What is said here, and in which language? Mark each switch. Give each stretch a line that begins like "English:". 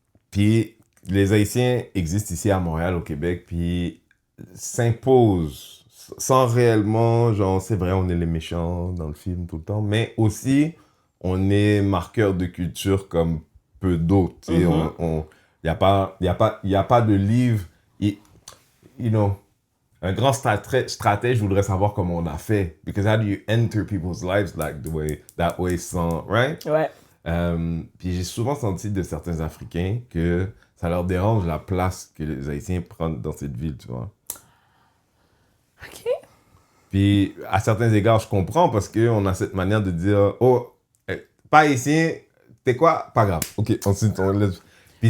French: Puis les Haïtiens existent ici à Montréal, au Québec, puis s'imposent sans réellement, genre, c'est vrai, on est les méchants dans le film tout le temps, mais aussi, on est marqueurs de culture comme peu d'autres. Tu sais, il n'y a pas de livre,
English: you know,
French: un grand stratège voudrait savoir comment on a fait.
English: Because how do you enter people's lives like that way sans, right?
French: Ouais. Puis j'ai souvent senti de certains Africains que ça leur dérange la place que les Haïtiens prennent dans cette ville, tu vois. OK. Puis à certains égards, je comprends parce qu'on a cette manière de dire « Oh, pas haïtien, t'es quoi? Pas grave. OK, ensuite on laisse... » Puis